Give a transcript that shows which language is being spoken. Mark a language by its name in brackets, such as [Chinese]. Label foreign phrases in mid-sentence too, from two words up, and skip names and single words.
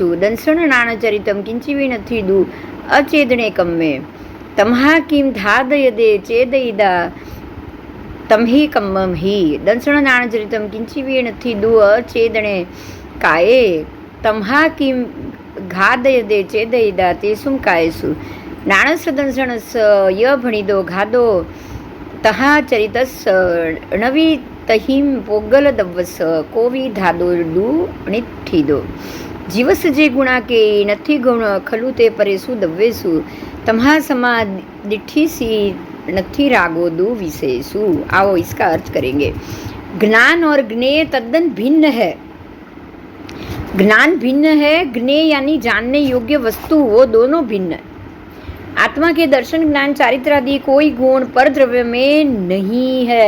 [Prakrit languages] દંસણ નાણ ચરિતમ કિંચી નથી દુ અચેદણે કમ્મે તમ્હા કિમ ધાદય દે ચેદયિદા તમ્હી કમ્મમ હિ દંસણ નાણ ચરિતમ કિંચી નથી દુ અચેદણે કાયે તમ્હા કિમ ઘાદય દે ચેદયિદા તેસુમ કાયેસુ નાણસ દંસણસ ય ભણિદો ઘાદો તહા ચરિતસ નવી તહિમ પોગલ દવ્વસ કોવી ધાદો ડુ નિઠ્ઠીદો. જીવસ જે ગુણા કે નથી ગુણ ખલું તે પરેશું દવ્વેશું तम्हा समा दिठी सी नथी रागो दो विशेषु। [Hindi] आओ इसका अर्थ करेंगे। ज्ञान और ज्ञेय तद्दन भिन्न है। ज्ञान भिन्न है, ज्ञेय यानी जानने योग्य वस्तु, वो दोनों भिन्न है। आत्मा के दर्शन ज्ञान चारित्र आदि कोई गुण पर द्रव्य में नहीं है।